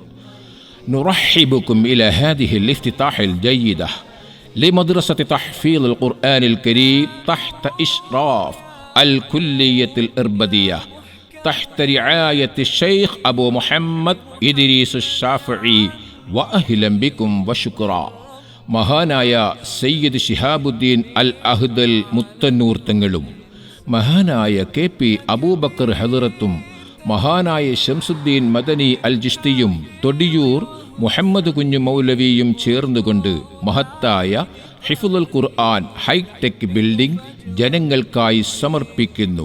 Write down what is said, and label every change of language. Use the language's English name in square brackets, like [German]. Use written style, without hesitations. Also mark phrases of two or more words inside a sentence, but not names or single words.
[Arabic] نرحبكم إلى هذه الافتتاح الجيدة لمدرسة تحفيظ القرآن الكريم تحت إشراف الكلية الإربدية تحت رعاية الشيخ أبو محمد إدريس الشافعي. وأهلا بكم وشكرا. [Malayalam] മഹാനായ സയ്യിദ് ഷിഹാബുദ്ദീൻ അൽ അഹ്ദൽ മുത്തന്നൂർ തങ്ങളും മഹാനായ KP അബൂബക്കർ ഹദറത്തും മഹാനായ ശംസുദ്ദീൻ മദനി അൽ ജിഷ്തിയും തൊടിയൂർ മുഹമ്മദ് കുഞ്ഞു മൗലവിയും ചേർന്നുകൊണ്ട് മഹത്തായ [Arabic] حفظ القرآن [English] hi-tech building [Malayalam] ജനങ്ങൾക്കായി സമർപ്പിക്കുന്നു.